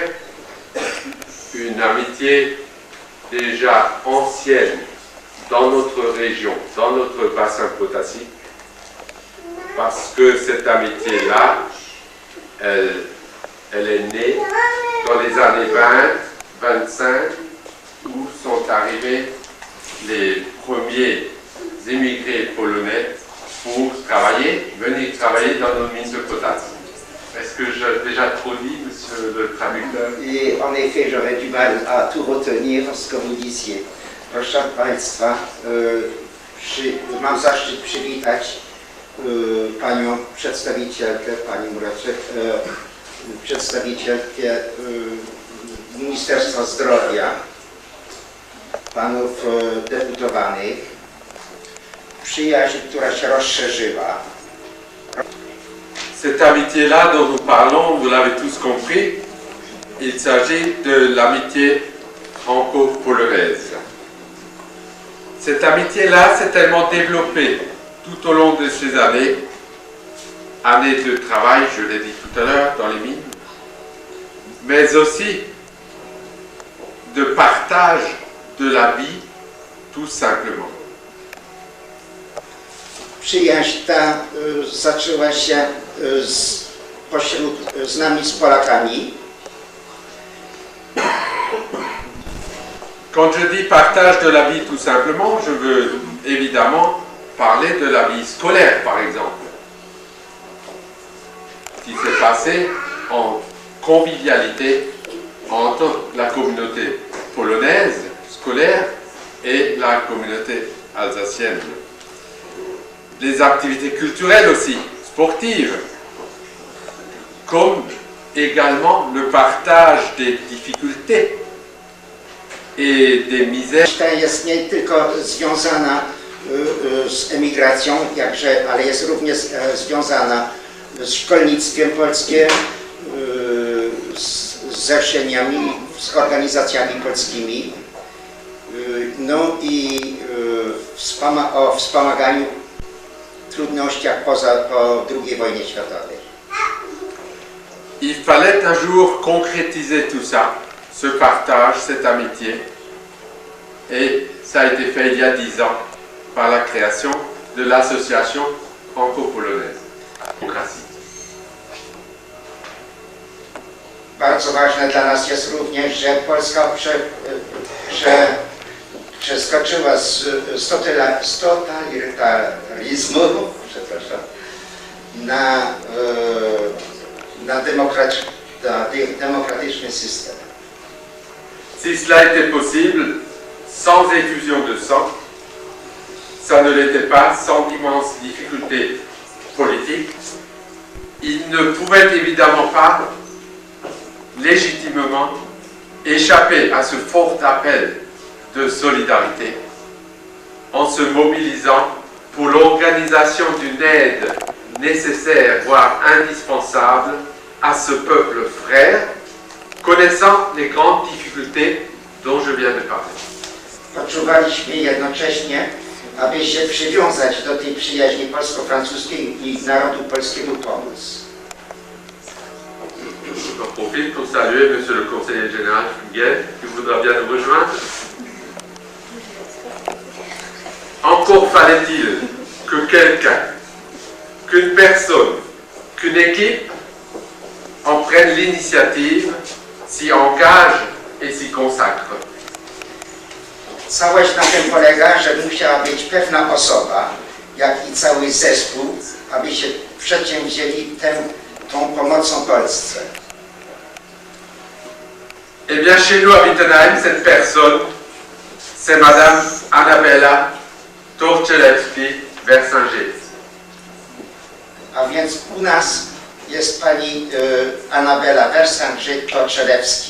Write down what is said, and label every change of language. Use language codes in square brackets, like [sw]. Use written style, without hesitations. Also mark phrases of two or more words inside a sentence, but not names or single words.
[fr] une amitié déjà ancienne dans notre région, dans notre bassin potassique, parce que cette amitié-là, elle est née dans les années 20, 25, où sont arrivés les premiers immigrés polonais pour venir travailler dans nos mines de potasse. Est-ce que j'ai déjà trop dit, monsieur le traducteur? Et en effet, j'aurais du mal à tout retenir ce que vous disiez. [pl] Proszę Państwa, mam zaszczyt przywitać panią przedstawicielkę, pani Muraczek, przedstawicielkę Ministerstwa Zdrowia, panów deputowanych, przyjaźń, która się rozszerzyła. [fr] Cette amitié-là dont nous parlons, vous l'avez tous compris, il s'agit de l'amitié franco-polonaise. Cette amitié-là s'est tellement développée tout au long de ces années de travail, je l'ai dit tout à l'heure, dans les mines, mais aussi de partage de la vie, tout simplement. [pl] Przyjaźń ta zaczęła się z nami, z Polakami. [fr] Quand je dis partage de la vie tout simplement, je veux évidemment parler de la vie scolaire par exemple, qui s'est passée en convivialité entre la communauté polonaise scolaire et la communauté alsacienne. Les activités culturelles aussi, sportives, comme également le partage des difficultés et des misères. [pl] Ta jest nie tylko związana z emigracją, ale jest również związana z szkolnictwem polskim, z zrzeszeniami, z organizacjami polskimi, no i o wspomaganiu trudnościach po II wojnie światowej. [fr] Il fallait un jour concrétiser tout ça, ce partage, cette amitié, et ça a été fait il y a 10 ans par la création de l'association franco-polonaise. Démocratie. [pl] Bardzo ważne dla nas jest również, że Polska przeskoczyła z totalitaryzmu, przepraszam, na demokratyczny system. [fr] Si cela était possible, sans effusion de sang, ça ne l'était pas sans d'immenses difficultés politiques. Il ne pouvait évidemment pas légitimement échapper à ce fort appel de solidarité en se mobilisant pour l'organisation d'une aide nécessaire, voire indispensable, à ce peuple frère, connaissant les grandes difficultés dont je viens de parler. [pl] Poczuwaliśmy jednocześnie, aby się przywiązać do tej przyjaźni polsko-francuskiej i narodu polskiego pomóc. [fr] J'en profite pour saluer Monsieur le Conseiller Général Fugel, qui voudra bien nous rejoindre. Encore fallait-il que quelqu'un, qu'une personne, qu'une équipe en prenne l'initiative, s'y engage et s'y consacre. [pl] Całość na tym polega, że musiała być pewna osoba, jak i cały zespół, aby się przedsięwzięli tą pomocą Polsce. [fr] Eh bien, chez nous à Wittenheim, cette personne, c'est Madame Annabella Torczelewski, Wersanger. [pl] A więc u nas jest pani Anabela Wersanger-Torczelewski.